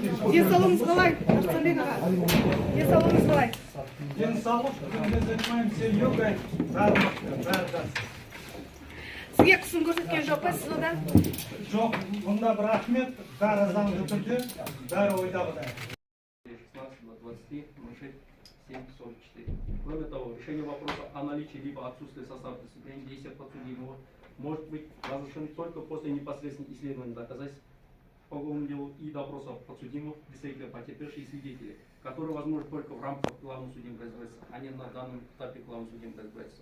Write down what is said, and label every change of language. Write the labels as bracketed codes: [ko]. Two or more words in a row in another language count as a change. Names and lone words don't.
[kk] Денсаулығыңыз қалай? Арыстанбек аға. Денсаулығыңыз қалай? Денсаулық, бүгінде [ru] занимаемся йогой. [kk] Бәрі Сізге қысым көрсеткен жоқ па сіз одан? жоқ, мұнда бір рахмет, бәрі заңды түрде, бәрі ойдағыдай. 16-23-07-44. [ru] Кроме того, решение вопроса о наличии либо отсутствии состава преступления действия подсудимого может быть разрешено только после непосредственного исследования доказательств по уголовному делу и допроса подсудимых, представителей потерпевших и свидетелей, которые возможны только в рамках главного судебного разбирательства, а не на данном этапе главного судебного разбирательства.